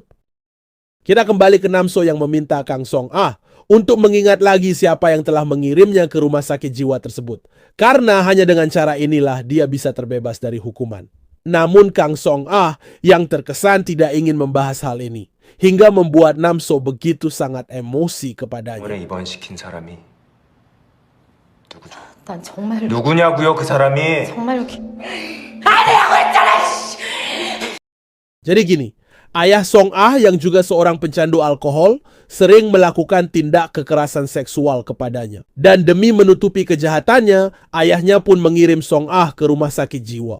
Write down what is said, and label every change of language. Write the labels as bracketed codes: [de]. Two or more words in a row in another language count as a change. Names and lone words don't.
[id] Kita kembali ke Namso yang meminta Kang Song Ah untuk mengingat lagi siapa yang telah mengirimnya ke rumah sakit jiwa tersebut. Karena hanya dengan cara inilah dia bisa terbebas dari hukuman. Namun Kang Song Ah yang terkesan tidak ingin membahas hal ini, hingga membuat Namso begitu sangat emosi kepadanya. [ko] 병원에 입원시킨 사람이 누구죠? 난 정말로 누구냐고요 그 사람이? 정말로 [id] Jadi gini, ayah Song Ah yang juga seorang pencandu alkohol sering melakukan tindak kekerasan seksual kepadanya. Dan demi menutupi kejahatannya, ayahnya pun mengirim Song Ah ke rumah sakit jiwa.